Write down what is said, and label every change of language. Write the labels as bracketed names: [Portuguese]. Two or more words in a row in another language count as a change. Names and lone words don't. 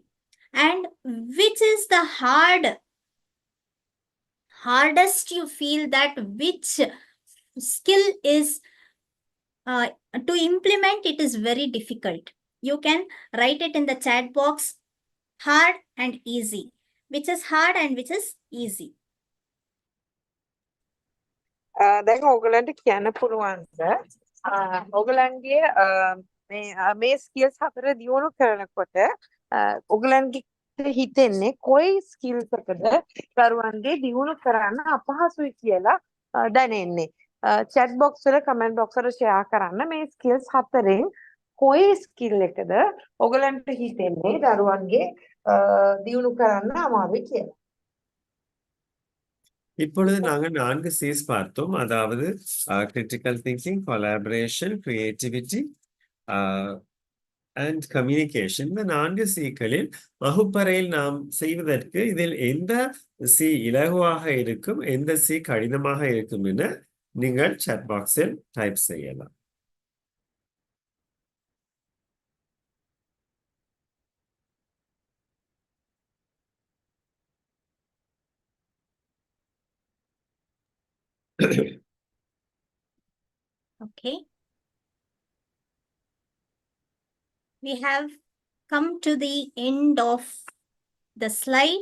[English] And which is the hardest you feel, that which skill is to implement it is very difficult. You can write it in the chat box, hard and easy. Which is hard and which is easy. [Sinhala] දැන් ඕගලන්ට කියන්න පුළුවන්ද ඕගලන්ගේ මේ ස්කිල්ස් හතර දියුණු කරනකොට ඕගලන්ගේ හිතෙන්නේ කොයි ස්කිල්ස් එකද දරුවන්ගේ දියුණු කරන්න අපහසුයි කියලා දැනෙන්නේ. [English] chat box [Sinhala] වල [English] comment box [Sinhala] වල share කරන්න මේ ස්කිල්ස් හතරෙන් කොයි ස්කිල් එකද ඕගලන්ට හිතෙන්නේ දරුවන්ගේ දියුණු කරන්න අමාරුයි කියලා. [Tamil] இப்பொழுது நாங்கள் 4 C's பார்த்தோம். [English] அதாவது critical thinking, collaboration, creativity and communication. [Tamil] இந்த 4 Cகளில் வகுப்பறையில் நாம் செய்வதற்கு இதில் எந்த C இலகுவாக இருக்கும், எந்த C கடினமாக இருக்கும் என நீங்கள் [English] chat box [Tamil] டைப் செய்யலாம். [English] Okay. We have come to the end of the slide.